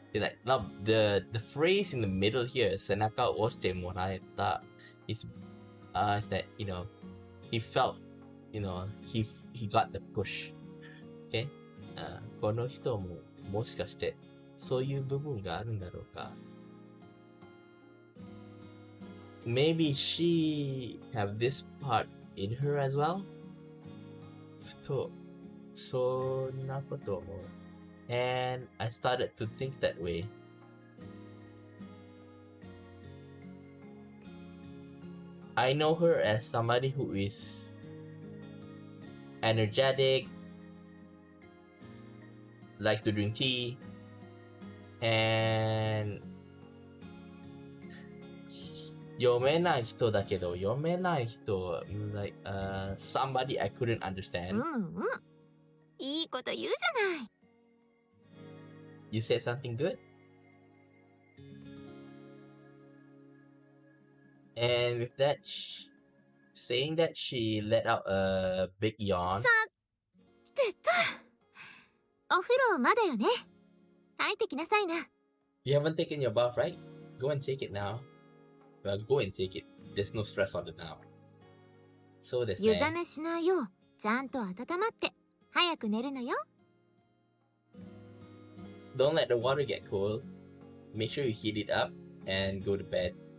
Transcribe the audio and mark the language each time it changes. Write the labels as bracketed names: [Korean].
[English] It's like now the phrase in the middle here, [Japanese] Senaka oshite moraeta, [English] is that he felt, he got the push. Okay? [Japanese] この人ももしかしてそういう部分があるんだろうか。 [English] Maybe she have this part in her as well? [Japanese] ふとそんなことを思う。 [English] And I started to think that way. I know her as somebody who is energetic, likes to drink tea, and [Japanese] 読めない人だけど、読めない人 [English] like somebody I couldn't understand. [Japanese] いいこと言うじゃない。 [English] You said something good? And with that, saying that, she let out a big yawn. [Japanese] てと、お風呂まだよね。入ってきなさいな。 [English] You haven't taken your bath, right? Go and take it now. Well, go and take it. There's no stress on it now. [Japanese] そうですね。湯冷めしないようちゃんと温まって早く寝るのよ。 [English] Don't let the water get cold. Make sure you heat it up and go to bed.